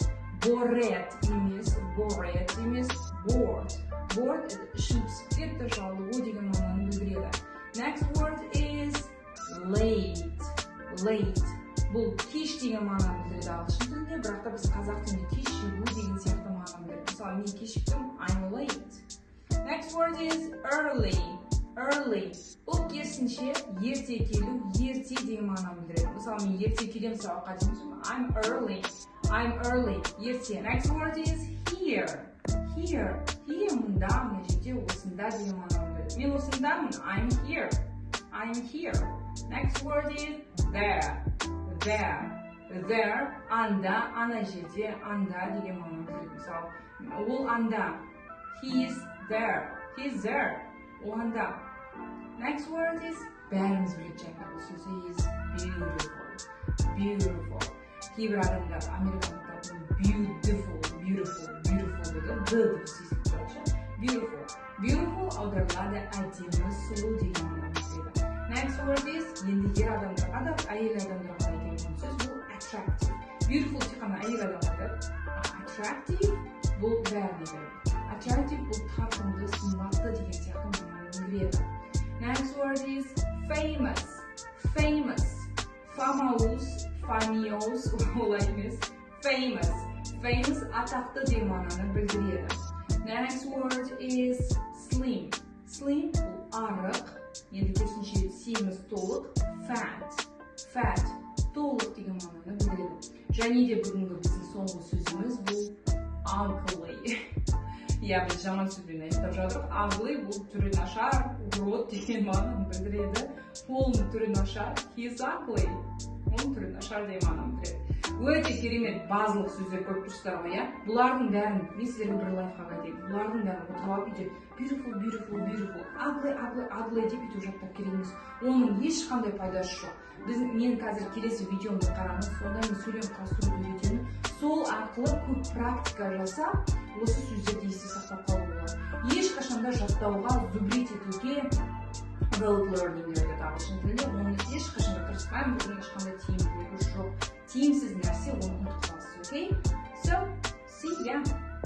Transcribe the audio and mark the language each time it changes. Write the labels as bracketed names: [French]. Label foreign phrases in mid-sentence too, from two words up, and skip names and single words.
[Kazakh] Bored емес, bored емес, bored. Bored ішін пісіп кетті, жалығу деген мағынаны білдіреді. [English] Next word is late. Late. [Kazakh] Бұл кеш деген мағынаны білдіреді ағылшын тілінде, бірақ та біз қазақ тілінде кешігу деген сияқты мағынаны білдіреді. Мысалы, мен кешіктім, [English] I'm late. Next word is early. Early. [Kazakh] Бұл керісінше ерте келу, ерте деген мағынаны білдіреді. Мысалы, мен ерте келем сабаққа деймін, [English] I'm early. I'm early. [Kazakh] Ерте. [English] Next word is here. Here. [Kazakh] Here мұнда, мына жерде, осында деген мағынаны білдіреді. мен осындамын. [English] I'm here. I'm here. Next word is there. There. [Kazakh] Анда, ана жерде, анда деген мағынаны білдіреді. Мысалы, ол анда. [English] He is there. He's there. [Kazakh] Ол анда. [English] Next word is [Kazakh] бәріміз білетін жаңағы бұл сөз [English] is beautiful. [Kazakh] Кейбір адамдар американдықтардың beautiful дейді. дыбыс естіп тұрады. Beautiful аударылады әдемі, сұлу деген мағынаны білдіреді. [English] Next word is [Kazakh] енді ер адамдарға да, әйел адамдарға да айтылатын сөз бұл attractive. Beautiful тек қана әйел адамдарға. Attractive бұл бәріне береді. Attractive бұл тартымды, сымбатты деген сияқты мағынаны білдіреді. [English] Next word is famous. Famous [Kazakh] олай емес. Famous атақты деген мағынаны білдіреді. [English] Next word is slim. Slim [Kazakh] бұл арық. Енді керісінше семіз толық. Fat толық деген мағынаны білдіреді. Және де бүгінгі біздің соңғы сөзіміз бұл ugly. Біз жаман сөзбен айтып жатырмыз. Ugly бұл түрі нашар, урод деген мағынаны білдіреді. Оның түрі нашар, [English] he's ugly. [Kazakh] Оның түрі нашар деген мағынаны білдіреді. Өте керемет базалық сөздер көп тұрсыздар ғой, Бұлардың бәрін, мен сіздерге бір лайфхак айтайын. Бұлардың бәрін отырып алып үйде [English] beautiful, ugly [Kazakh] деп өйтіп жаттап керек емес. Оның ешқандай пайдасы жоқ. Мен қазір келесі видеомды қараңыз, сонда мен сөйлем құрастыруды үйретемін. Сол арқылы көп практика жасап, осы сөздерді есте сақтап қалуға болады. Ешқашанда жаттауға, зубрить етуге [English] rote learning [Kazakh] дейді ағылшын тілінде. Оны ешқашанда тырыспаймын, бұның ешқандай тиімділігі жоқ. Тиімсіз нәрсе оны ұмытып қаласыз, [English] okay? So, see ya!